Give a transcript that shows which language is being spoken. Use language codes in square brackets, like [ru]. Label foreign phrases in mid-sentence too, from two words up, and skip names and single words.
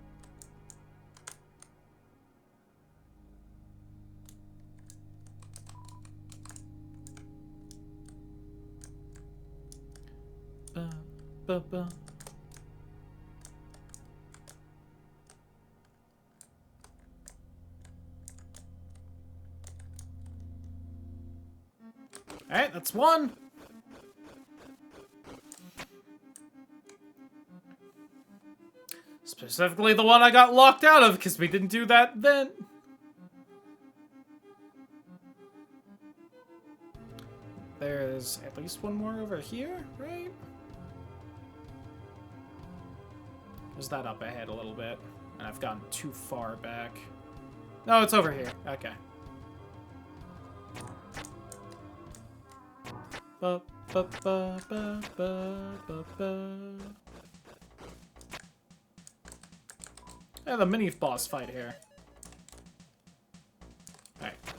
[en] Ba, ba, ba. Alright, that's one. Specifically the one I got locked out of, because we didn't do that then. There's at least one more over here, right? Is that up ahead a little bit? And I've gotten too far back. No, it's over here. Okay. Ba, ba, ba, ba, ba, ba, ba. Yeah, the mini boss fight here. Alright.